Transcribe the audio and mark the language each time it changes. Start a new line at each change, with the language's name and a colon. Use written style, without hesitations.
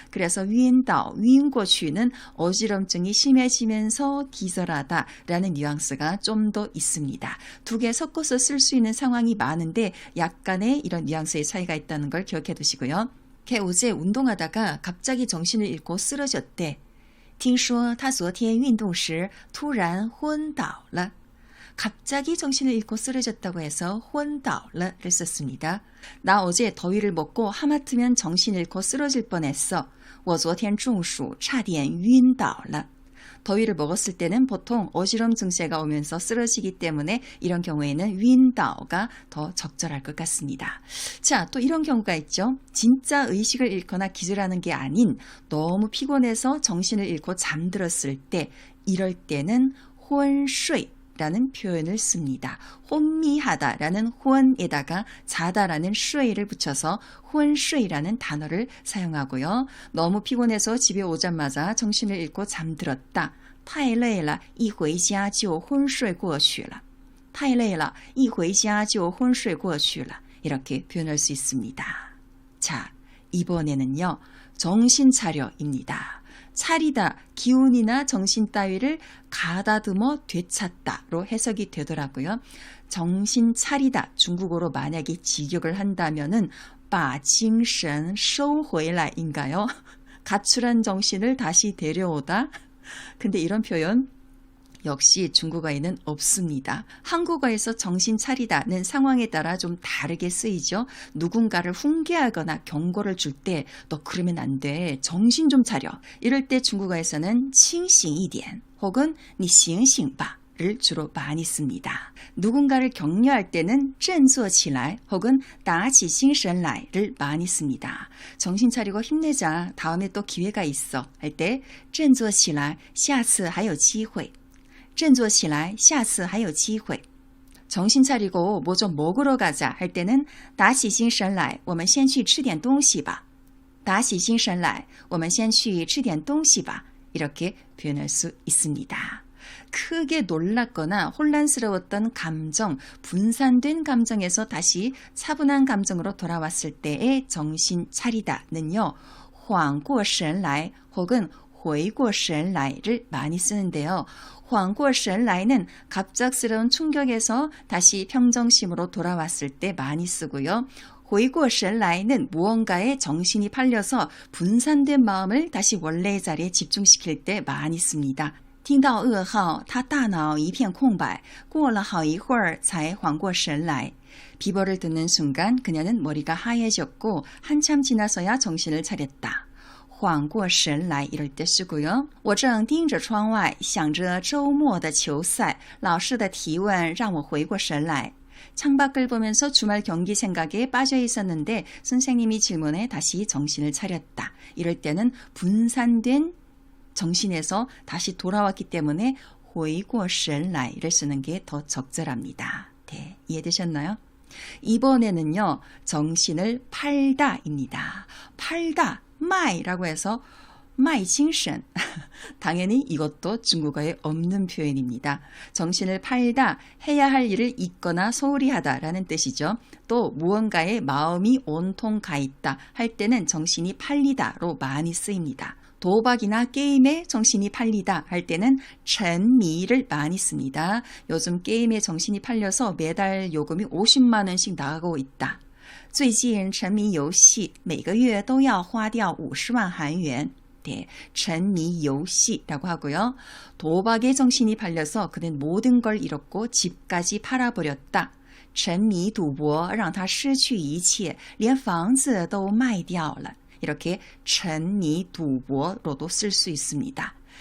Korean: 그래서 晕倒, 晕过去는 어지럼증이 심해지면서 기절하다라는 뉘앙스가 좀 더 있습니다. 두 개 섞어서 쓸 수 있는 상황이 많은데 약간의 이런 뉘앙스의 차이가 있다는 걸 기억해 두시고요. 걔 어제 운동하다가 갑자기 정신을 잃고 쓰러졌대.
Chinese: 听说他昨天运动时突然昏倒了.
Korean: 갑자기 정신을 잃고 쓰러졌다고 해서 昏倒了를 썼습니다. 나 어제 더위를 먹고 하마터면 정신 잃고 쓰러질 뻔했어.
Chinese: 我昨天中暑差点晕倒了.
Korean: 더위를 먹었을 때는 보통 어지럼 증세가 오면서 쓰러지기 때문에 이런 경우에는 晕倒가 더 적절할 것 같습니다. 자, 또 이런 경우가 있죠. 진짜 의식을 잃거나 기절하는 게 아닌 너무 피곤해서 정신을 잃고 잠들었을 때, 이럴 때는 昏睡라는 표현을 씁니다. 혼미하다라는 혼에다가 자다라는 쉐이를 붙여서 昏睡라는 단어를 사용하고요. 너무 피곤해서 집에 오자마자 정신을 잃고 잠들었다.
Chinese: 太累了一回家就昏睡过去了. 太累了一回家就昏睡过去了.
Korean: 이렇게 표현할 수 있습니다. 자, 이번에는요. 정신 차려입니다. 차리다, 기운이나 정신 따위를 가다듬어 되찾다로 해석이 되더라고요. 정신 차리다, 중국어로 만약에 직역을 한다면은
Chinese: 把精神收回来
Korean: 인가요? 가출한 정신을 다시 데려오다. 근데 이런 표현 역시 중국어에는 없습니다. 한국어에서 정신 차리다는 상황에 따라 좀 다르게 쓰이죠. 누군가를 훈계하거나 경고를 줄 때 너 그러면 안 돼. 정신 좀 차려. 이럴 때 중국어에서는 清醒一点 혹은 你醒醒吧를 주로 많이 씁니다. 누군가를 격려할 때는 振作起来 혹은 打起精神来를 많이 씁니다. 정신 차리고 힘내자. 다음에 또 기회가 있어. 할 때
Chinese: 振作起来下次还有机会. 振作起来下次还有机会.
Korean: 정신 차리고 뭐 좀 먹으러 가자 할 때는
Chinese: 打起精神来我们先去吃点东西吧. 打起精神来我们先去吃点东西吧.
Korean: 이렇게 표현할 수 있습니다. 크게 놀랐거나 혼란스러웠던 감정, 분산된 감정에서 다시 차분한 감정으로 돌아왔을 때의 정신 차리다는요. 缓过神来 혹은 回过神来를 많이 쓰는데요. 缓过神来는 갑작스러운 충격에서 다시 평정심으로 돌아왔을 때 많이 쓰고요. 回过神来는 무언가에 정신이 팔려서 분산된 마음을 다시 원래의 자리에 집중시킬 때 많이 씁니다.
Chinese: 听到噩耗，他大脑一片空白，过了好一会儿才缓过神来。
Korean: 비버를 듣는 순간 그녀는 머리가 하얘졌고 한참 지나서야 정신을 차렸다. 缓过神来 이럴 때 쓰고요.
Chinese: 我正盯着窗外想着周末的球赛老师的提问让我回过神来.
Korean: 창밖을 보면서 주말 경기 생각에 빠져 있었는데 선생님이 질문에 다시 정신을 차렸다. 이럴 때는 분산된 정신에서 다시 돌아왔기 때문에 回过神来를 쓰는 게 더 적절합니다. 네, 이해되셨나요? 이번에는요. 정신을 팔다입니다. 팔다, 卖라고 해서 卖精神. 당연히 이것도 중국어에 없는 표현입니다. 정신을 팔다, 해야 할 일을 잊거나 소홀히 하다라는 뜻이죠. 또 무언가에 마음이 온통 가 있다 할 때는 정신이 팔리다로 많이 쓰입니다. 도박이나 게임에 정신이 팔리다 할 때는 沉迷를 많이 씁니다. 요즘 게임에 정신이 팔려서 매달 요금이 50만 원씩 나가고 있다.
Chinese: 最近沉迷游戏每个月都要花掉50万韩元.
Korean: 네, 沉迷游戏라고 하고요. 도박에 정신이 팔려서 그는 모든 걸 잃었고 집까지 팔아버렸다.
Chinese: 沉迷赌博让他失去一切连房子都卖掉了.
Korean: 이렇게 沉迷赌博로도 쓸 수 있습니다.